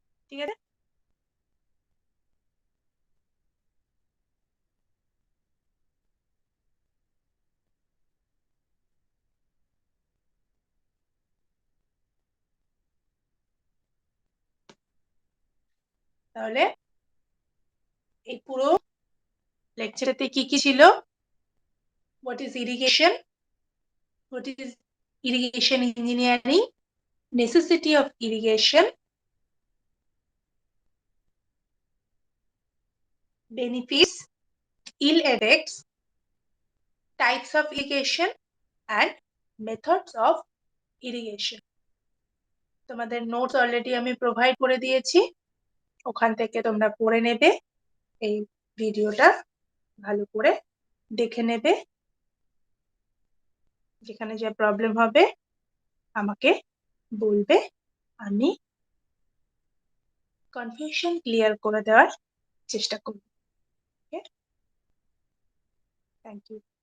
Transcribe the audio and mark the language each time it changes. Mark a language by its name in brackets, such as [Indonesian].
[Bangla] ঠিক আছে, তাহলে এই পুরো লেকচারতে কি কি ছিল? [English] What is irrigation, what is irrigation engineering, necessity of irrigation, benefits, ill effects, types of irrigation and methods of irrigation। [Bangla] তোমাদের নোটস অলরেডি আমি প্রোভাইড করে দিয়েছি, ওখান থেকে তোমরা পড়ে নেবে, এই ভিডিওটা ভালো করে দেখে নেবে। যেখানে যা প্রবলেম হবে আমাকে বলবে, আমি কনফিউশন ক্লিয়ার করে দেওয়ার চেষ্টা করব। Thank you.